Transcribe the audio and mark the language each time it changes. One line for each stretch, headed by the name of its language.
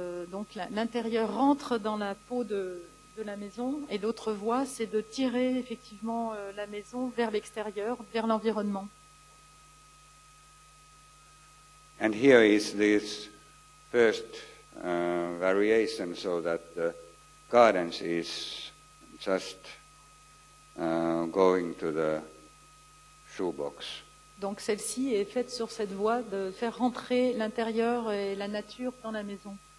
French: Donc l'intérieur rentre dans la peau de la maison, et l'autre voie, c'est de tirer effectivement la maison vers l'extérieur, vers l'environnement.
English: And here is this first variation, so that the gardens is just going to the shoebox.
French: Donc celle-ci est faite sur cette voie de faire rentrer l'intérieur et la nature dans la maison.